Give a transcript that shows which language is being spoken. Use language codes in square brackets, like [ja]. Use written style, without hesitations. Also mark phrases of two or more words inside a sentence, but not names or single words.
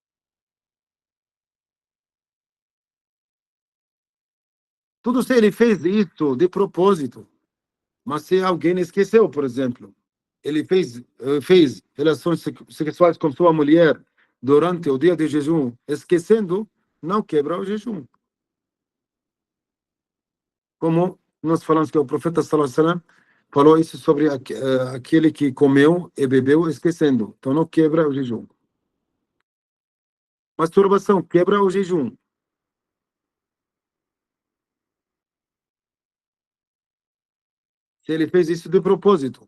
[pt] Tudo se ele fez isso de propósito, mas se alguém esqueceu, por exemplo, ele fez relações sexuais com sua mulher durante o dia de jejum, esquecendo, não quebra o jejum. Como nós falamos que o profeta [ar] صلى الله عليه وسلم [pt] falou isso sobre aquele que comeu e bebeu esquecendo. Então não quebra o jejum. Masturbação quebra o jejum. Se ele fez isso de propósito.